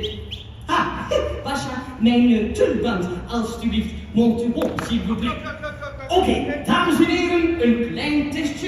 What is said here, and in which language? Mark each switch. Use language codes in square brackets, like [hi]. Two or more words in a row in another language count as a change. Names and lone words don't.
[nl] Ah, Pasha, mijn tulband, alstublieft. [fr] Monte bon, s'il vous plaît. [nl] Oké, dames en heren, een klein testje.